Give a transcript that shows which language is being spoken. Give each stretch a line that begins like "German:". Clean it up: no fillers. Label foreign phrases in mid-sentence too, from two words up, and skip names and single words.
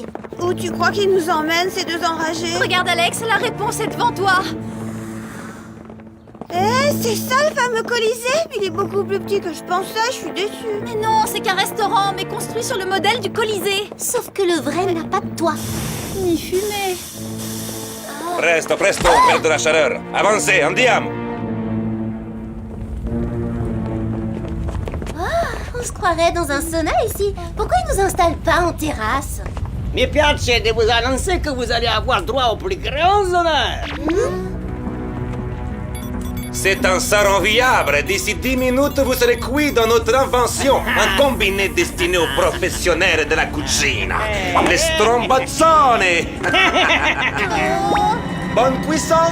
French: Où tu crois qu'ils nous emmènent, ces deux enragés? Regarde Alex, la réponse est devant toi. C'est ça le fameux Colisée? Il est beaucoup plus petit que je pensais, je suis déçue. Mais non, c'est qu'un restaurant, mais construit sur le modèle du Colisée. Sauf que le vrai n'a pas de toit. Ni fumée.
Italian: Presto, presto,
French: per de la chaleur. Avancez, andiamo! On se croirait dans un sauna ici. Pourquoi ils nous installent pas en terrasse?
Italian: Mi piace
French: de vous annoncer que vous allez avoir droit aux plus grands honneurs. C'est un sarron viable. D'ici 10 minutes, vous serez cuit dans notre invention. Un combiné destiné aux professionnels de la cucina. Les strombozzone. Bonne cuisson.